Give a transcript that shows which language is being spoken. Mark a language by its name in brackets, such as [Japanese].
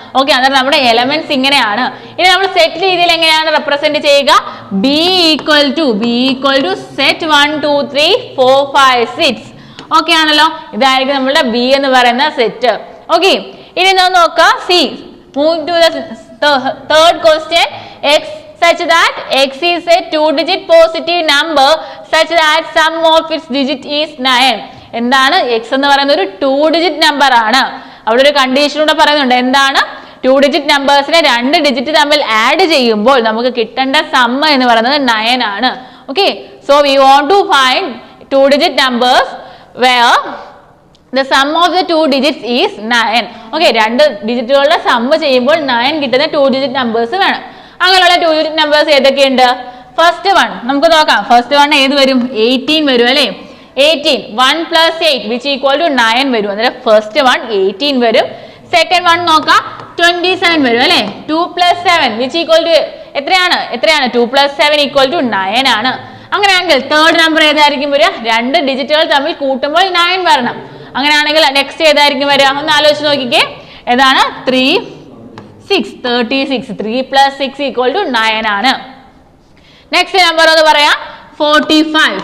[Malayalam] Okay, അന്നേരം നമ്മുടെ elements ഇങ്ങനെയാണ്. ഇനി നമ്മൾ സെറ്റ് രീതിയിൽ എങ്ങനെയാണ് റെപ്രസെന്റ് ചെയ്യുക? [English] B equal to set 1, 2, 3, 4, 5, 6. Okay [Malayalam] ആണല്ലോ? ഇതായിരിക്കും നമ്മളുടെ ബി എന്ന് പറയുന്ന സെറ്റ്. [English] okay, [Malayalam] ഇനി നോക്കാം [English] C. Move to the third question. X such that x is a 2-digit positive number such that sum of its digit is 9. [Malayalam] എന്താണ്? x എന്ന് പറയുന്ന ഒരു 2-digit നമ്പർ ആണ്. അവിടെ ഒരു കണ്ടീഷൻ കൂടെ പറയുന്നുണ്ട്. എന്താണ്? 2-digit നമ്പേഴ്സിനെ 2 ഡിജിറ്റ് തമ്മിൽ ആഡ് ചെയ്യുമ്പോൾ നമുക്ക് കിട്ടേണ്ട സം എന്ന് പറയുന്നത് 9 ആണ്. [English] Okay, so we want to find 2-digit numbers where the sum of the 2 digits is 9. [Malayalam] Okay, 2 ഡിജിറ്റുകളുടെ some ചെയ്യുമ്പോൾ 9 കിട്ടുന്ന 2-digit നമ്പേഴ്സ് വേണം. അങ്ങനെയുള്ള 2-digit നമ്പേഴ്സ് ഏതൊക്കെയുണ്ട്? ഫസ്റ്റ് വൺ നമുക്ക് നോക്കാം. ഫസ്റ്റ് വൺ ഏത് വരും? 18 വരും അല്ലേ? 18 1 + 8 [English] which equal to [Malayalam] 9 വരും. അന്നേരം ഫസ്റ്റ് വൺ 18 വരും. സെക്കൻഡ് വൺ നോക്കാം 27 വരും അല്ലേ? 2 + 7 [English] which equal to [Malayalam] എത്രയാണ്? [English] 2 + 7 equal to 9 [Malayalam] ആണ്. അങ്ങനെയാണെങ്കിൽ തേർഡ് നമ്പർ ഏതായിരിക്കും വരിക? 2 ഡിജിറ്റുകൾ തമ്മിൽ കൂട്ടുമ്പോൾ 9 വരണം. അങ്ങനെയാണെങ്കിൽ നെക്സ്റ്റ് ഏതായിരിക്കും വരിക? ഒന്ന് ആലോചിച്ച് നോക്കിക്കേ. ഏതാണ്? 3, 6, 36. 3 + 6 [English] equal to [Malayalam] 9 ആണ്. നെക്സ്റ്റ് നമ്പർ ഒന്ന് പറയാം 45.